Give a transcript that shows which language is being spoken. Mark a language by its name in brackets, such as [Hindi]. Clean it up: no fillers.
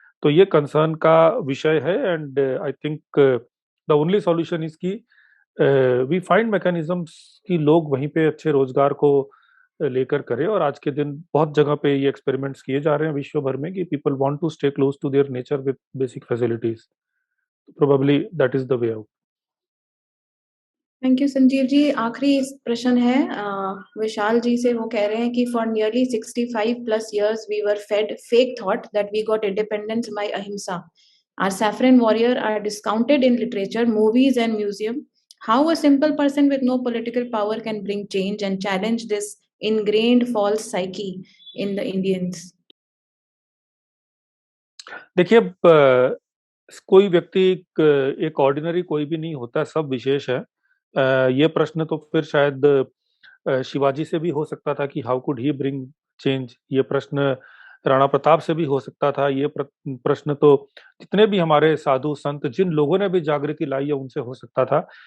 [Hindi] तो ये कंसर्न का विषय है। [English] and I think the only solution is की we find mechanisms [Hindi] कि लोग वहीं पे अच्छे रोजगार को लेकर करें। और आज के दिन बहुत जगह पे ये एक्सपेरिमेंट्स किए जा रहे हैं विश्व भर में कि [English] People want to stay close to their nature with basic facilities. Probably that is the way out. Thank you Sanjeev ji. [Hindi] आखिरी प्रश्न है विशाल जी से। वो कह रहे हैं कि [English] For nearly 65+ years we were fed fake thought that we got independence by ahimsa. Our saffron warrior are discounted in literature, movies and museum. How a simple person with no political power can bring change and challenge this ingrained false psyche in the Indians? [Hindi] देखिए, कोई व्यक्ति एक ordinary कोई भी नहीं होता, सब विशेष है। ये प्रश्न तो फिर शायद शिवाजी से भी हो सकता था कि [English] How could he bring change. [Hindi] ये प्रश्न राणा प्रताप से भी हो सकता था। ये प्रश्न तो जितने भी हमारे साधु संत, जिन लोगों ने भी जागृति लाई है, उनसे हो सकता था।